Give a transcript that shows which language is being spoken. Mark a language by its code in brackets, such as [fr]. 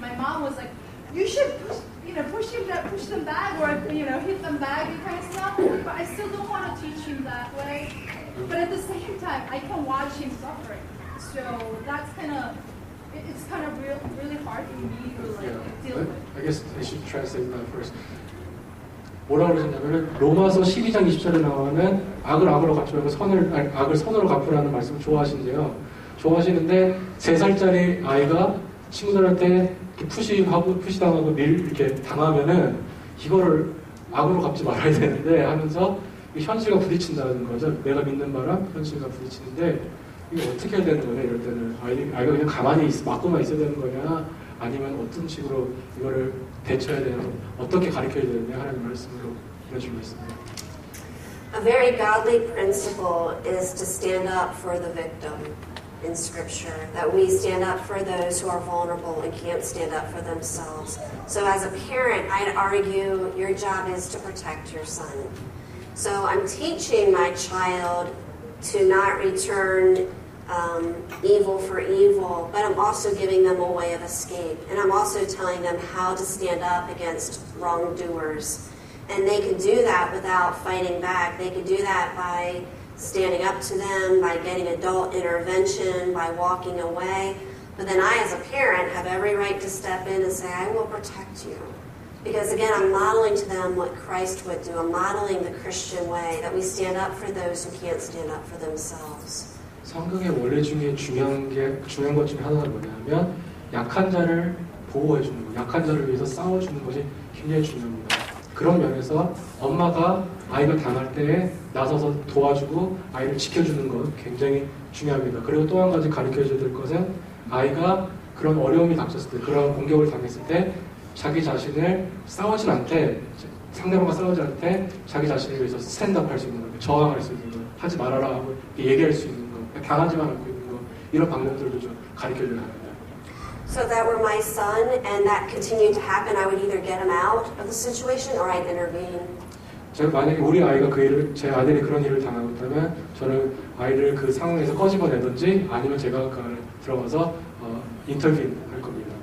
[en] My mom was like, you should push them back or hit them back and kind of stuff. But I still don't want to teach him that way. But at the same time, I can watch him suffering. So that's it's kind of really hard for me to deal with. I guess I should translate that first. [ko] 뭐라고 그러셨냐면 로마서 12장 20절에 나오는 악을 악으로 갚으라고 악을 선으로 갚으라는 말씀을 좋아하신대요. 좋아하시는데 3살짜리 아이가 친구들한테 이렇게 푸시당하고 이렇게 당하면은 이거를 악으로 갚지 말아야 되는데 하면서 현실과 부딪힌다는 거죠. 내가 믿는 바랑 현실과 부딪히는데 이거 어떻게 해야 되는 거냐 이럴 때는 아이가 그냥 가만히 맞고만 있어야 되는 거냐 아니면 어떤 식으로 이거를 대처해야 되냐 어떻게 가르쳐야 되느냐 하는 말씀으로 이어주고 있습니다. [en] A very godly principle is to stand up for the victim in Scripture, that we stand up for those who are vulnerable and can't stand up for themselves. So as a parent, I'd argue your job is to protect your son. So I'm teaching my child to not return evil for evil, but I'm also giving them a way of escape. And I'm also telling them how to stand up against wrongdoers. And they can do that without fighting back. They can do that by standing up to them, by getting adult intervention, by walking away. But then I, as a parent, have every right to step in and say, I will protect you. Because again, I'm modeling to them what Christ would do. I'm modeling the Christian way, that we stand up for those who can't stand up for themselves. [ko] 성경의 원래 중에 중요한 것 중에 하나가 뭐냐면 약한 자를 보호해 주는 것, 약한 자를 위해서 싸워주는 것이 굉장히 중요합니다. 그런 면에서 엄마가 아이가 당할 때에 나서서 도와주고 아이를 지켜주는 것 굉장히 중요합니다. 그리고 또 한 가지 가르쳐줘야 될 것은 아이가 그런 어려움이 닥쳤을 때, 그런 공격을 당했을 때 자기 자신을 싸우진 않되, 상대방과 싸우지 않되 자기 자신을 위해서 스탠드업 할 수 있는 것, 저항할 수 있는 것, 하지 말아라 하고 얘기할 수 있는 것, 당하지만 않고 있는 것, 이런 방법들도 좀 가르쳐줘야 합니다. [en] So if that were my son and that continued to happen, I would either get him out of the situation or I'd intervene. [ko] 제가 만약에 우리 아이가 제 아들이 그런 일을 당하고 있다면 저는 아이를 그 상황에서 꺼집어내든지 아니면 제가 들어가서 인터뷰 할 겁니다.